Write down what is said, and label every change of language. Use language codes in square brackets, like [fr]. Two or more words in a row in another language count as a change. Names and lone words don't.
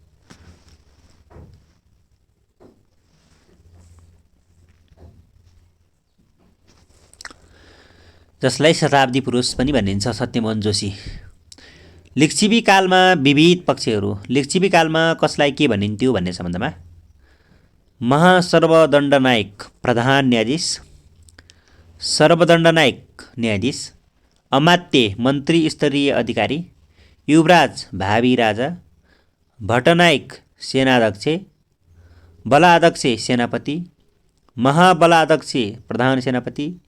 [ne] जसलाई शताब्दी पुरुष पनि भनिन्छ, सत्यमोहन जोशी। लिच्छवी कालमा विविध पक्षहरू। लिच्छवी कालमा कसलाई के भनिन्थ्यो भन्ने सम्बन्धमा? महासर्वदण्डनायक प्रधान न्यायाधीश, सर्वदण्डनायक न्यायाधीश, अमात्य मन्त्री स्तरीय अधिकारी, युवराज भावी राजा, भट्टनायक सेनाध्यक्ष, बलाध्यक्ष सेनापति, महाबलाध्यक्ष प्रधान सेनापति,